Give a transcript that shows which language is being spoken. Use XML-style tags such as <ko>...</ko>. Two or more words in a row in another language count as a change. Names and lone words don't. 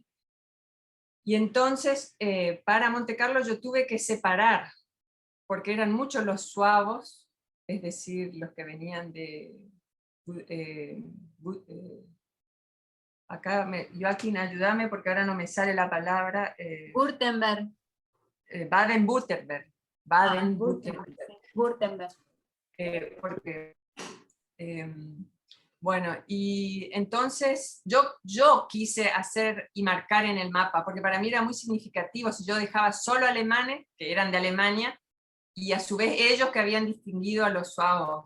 <es>Y entonces, para Monte Carlo yo tuve que separar, porque eran muchos los suavos, es decir, los que venían de... acá, Joaquín, ayúdame porque ahora no me sale la palabra. Württemberg. Baden-Württemberg. Baden-Württemberg. Württemberg. Porque, bueno, y entonces yo quise hacer y marcar en el mapa, porque para mí era muy significativo si yo dejaba solo alemanes, que eran de Alemania, y a su vez ellos que habían distinguido a los suavos.</es>